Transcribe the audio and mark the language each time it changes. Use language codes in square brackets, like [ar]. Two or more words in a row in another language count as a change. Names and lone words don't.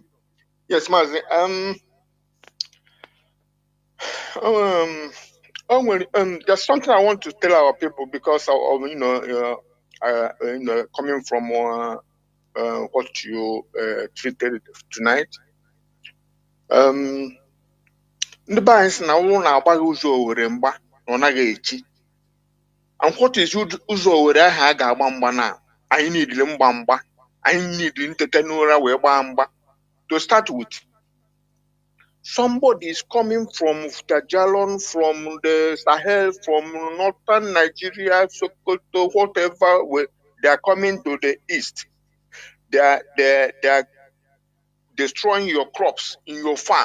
[en] Yes, Mazi. There's something I want to tell our people because coming from what you treated tonight. [ig] Ndị be anyị sị na ụlọ na-agbaghị ụzọ Owere mgba na ọ naghị echi. [en] And what is [ig] ụzọ Owere ahụ a ga-agba mgba na anyị niile mgba anyị niile ntete n'ụra wee gbaa mgba. [en] To start with, somebody is coming from Tajalon, from the Sahel, from northern Nigeria, Sokoto, whatever. They are coming to the east. They are destroying your crops in your farm.